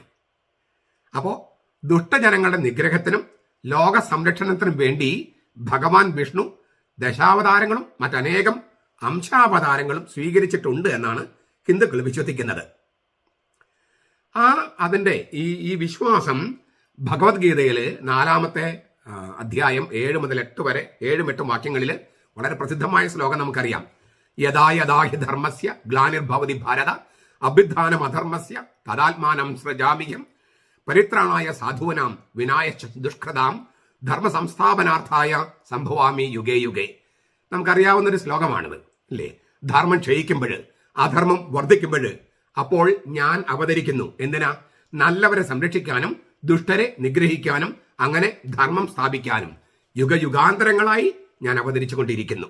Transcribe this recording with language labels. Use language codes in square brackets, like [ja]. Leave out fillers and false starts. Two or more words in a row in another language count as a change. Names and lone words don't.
[ml] അപ്പോൾ ദുഷ്ടജനങ്ങളുടെ നിഗ്രഹത്തിനും ലോക സംരക്ഷണത്തിനും വേണ്ടി ഭഗവാൻ വിഷ്ണു ദശാവതാരങ്ങളും മറ്റനേകം അംശാവതാരങ്ങളും സ്വീകരിച്ചിട്ടുണ്ട് എന്നാണ് ഹിന്ദുക്കൾ വിശ്വസിക്കുന്നത്. അതിൻ്റെ ഈ വിശ്വാസം ഭഗവത്ഗീതയിൽ 4ാമത്തെ അധ്യായം 7 മുതൽ 8 വരെ 7-8 വാക്യങ്ങളിൽ വളരെ പ്രസിദ്ധമായ ശ്ലോകം നമുക്കറിയാം. [sa] യഥാ യഥാ ഹി ധർമ്മസ്യ ഗ്ലാനിർഭവതി ഭാരത അഭ്യുത്ഥാനം അധർമ്മസ്യ തദാത്മാനം സൃജാമ്യഹം പരിത്രാണായ സാധൂനാം വിനായശ്ച ദുഷ്കൃതാം ധർമ്മ സംസ്ഥാപനാർത്ഥായ സംഭവാമി യുഗേ യുഗേ. [ml] നമുക്കറിയാവുന്നൊരു ശ്ലോകമാണിത്, അല്ലേ? ധർമ്മം ക്ഷയിക്കുമ്പോൾ, അധർമ്മം വർദ്ധിക്കുമ്പോൾ അപ്പോൾ ഞാൻ അവതരിക്കുന്നു. എന്തിനാ? നല്ലവരെ സംരക്ഷിക്കാനും ദുഷ്ടരെ നിഗ്രഹിക്കാനും അങ്ങനെ ധർമ്മം സ്ഥാപിക്കാനും യുഗയുഗാന്തരങ്ങളായി ഞാൻ അവതരിച്ചു കൊണ്ടിരിക്കുന്നു.